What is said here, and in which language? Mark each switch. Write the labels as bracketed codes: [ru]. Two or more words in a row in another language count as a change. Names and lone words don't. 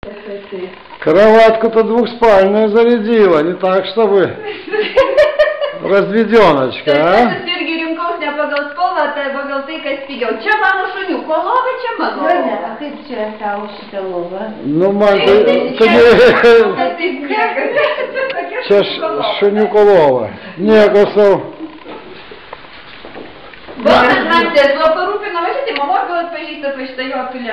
[ru] Кроватку-то двухспальную зарядила, не так, чтобы разведеночка, а? [lt] Irgi rinkau ne pagal spalvą, tai pagal tai, kas pigiau. Čia mano šuniuko lova, čia mano lova. A kaip čia tau šitą lovą? Nu, man čia šuniuko lova. Nieko savo. Bonas Ramtės buvo parūpino, va šitai, mamos gal atpažįstat va šitą jotulę.